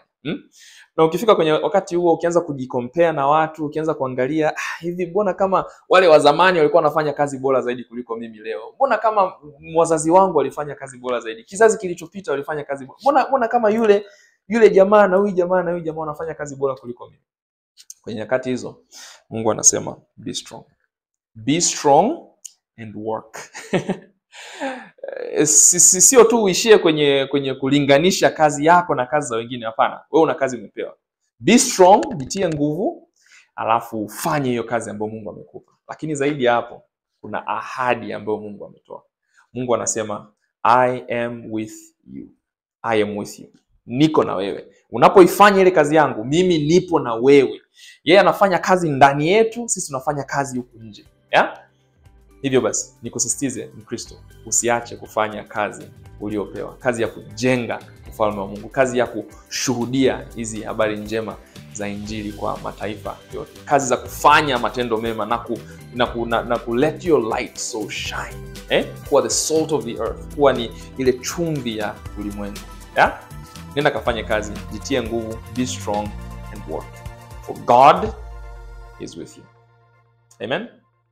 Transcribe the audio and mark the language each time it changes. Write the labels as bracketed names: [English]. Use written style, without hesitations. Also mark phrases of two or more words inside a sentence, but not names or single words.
[Swahili] Na ukifika kwenye wakati huo, ukianza kujikompea na watu, ukianza kuangalia hivi, mbona kama wale wa zamani walikuwa wanafanya kazi bora zaidi kuliko mimi leo? Mbona kama wazazi wangu walifanya kazi bora zaidi? Kizazi kilichopita walifanya kazi bora. Mbona kama yule jamaa na huyu jamaa wanafanya kazi bora kuliko mimi? Kwenye nyakati hizo Mungu anasema [English] be strong. Be strong and work. [Swahili] Sio tu uishie kwenye kulinganisha kazi yako na kazi za wengine, hapana. Wewe una kazi umepewa. [English] Be strong, [Swahili] jitie nguvu, alafu ufanye hiyo kazi ambayo Mungu amekupa. Lakini zaidi ya hapo, kuna ahadi ambayo Mungu ametoa. Mungu anasema [English] I am with you. I am with you. [Swahili] Niko na wewe. Unapoifanya ile kazi yangu, mimi nipo na wewe. Yeye anafanya kazi ndani yetu, sisi tunafanya kazi huku nje. Hivyo basi, nikusisitize Mkristo, usiache kufanya kazi uliopewa, kazi ya kujenga ufalme wa Mungu, kazi ya kushuhudia hizi habari njema za Injili kwa mataifa yote, kazi za kufanya matendo mema na ku [English] let your light so shine, [Swahili] kuwa [English] the salt of the earth, [Swahili] kuwa ni ile chumvi ya ulimwengu. Nenda kafanye kazi, jitie nguvu, [English] be strong and work, for God is with you. Amen.